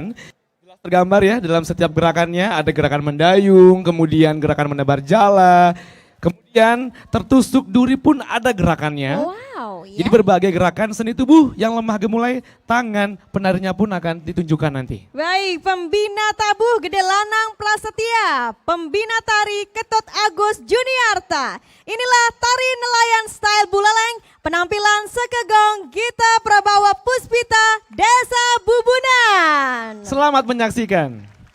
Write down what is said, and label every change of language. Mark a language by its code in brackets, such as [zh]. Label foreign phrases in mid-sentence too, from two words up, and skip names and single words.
[id] Jelas tergambar ya dalam setiap gerakannya, ada gerakan mendayung, kemudian gerakan menebar jala, kemudian tertusuk duri pun ada gerakannya. Wow, ya. Jadi berbagai gerakan seni tubuh yang lemah gemulai, tangan penarinya pun akan ditunjukkan nanti. Baik, pembina tabuh Gede Lanang Prasetya, pembina tari Ketut Agus Juniarta. Inilah tari nelayan style Buleleng, penampilan Sekegong Gita Prabawa Puspita, Desa Bubunan. Selamat menyaksikan.